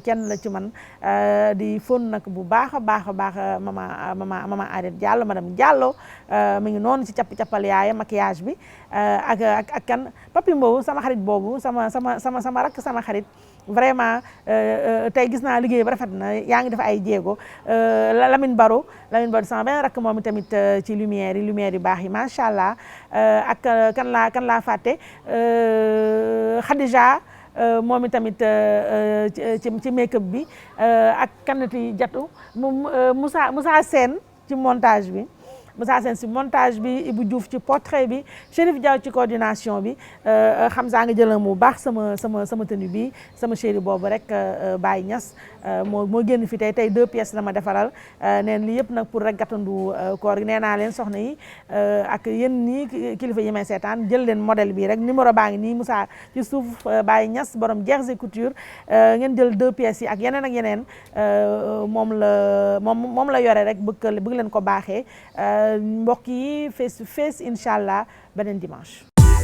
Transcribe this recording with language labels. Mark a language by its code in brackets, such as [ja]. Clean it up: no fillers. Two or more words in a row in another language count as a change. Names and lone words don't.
[wo] kenn la ci man di fóon nag bu baax a baax mama Arrête Diallo madame Diallo mi ngi noonu ci cappal yaayam maquillage bi ak kan Papi Mbow sama xarit boobu sama rakk sama xarit vraiment tey gis naa liggéey ba rafet na yaa ngi def ay jéego Lamine Baro sama benn rakk moom tamit ci lumière yi baax yi [ar] ما شاء الله [wo] ak kan laa fàtte Khadija moom tamit ci make-up bi ak kanati Jatu Moussa Sène ci montage bi Moussa Sène si montage bi Ibou Diouf ci portrait bi Chérif Diaw ci coordination bi Hamza nga jëlam bu baax sama tenue bi sama chéri boobu rek Baye Niass moo génn fi tey 2 pièces la ma defaral neen li yëpp nag pour rek gàttandu koor gi nee naa leen soxna yi ak yéen nii kilifa yi may seetaan jël leen modèle bi rek numéro baa ngi nii Moussa ci suuf Baye Niass borom Jersey Couture ngeen jël 2 pièces yi ak yeneen moom la yore rek bëgg leen ko baaxee mbokk yi [en] face to face [ar] إن شاء الله [wo] beneen dimanche.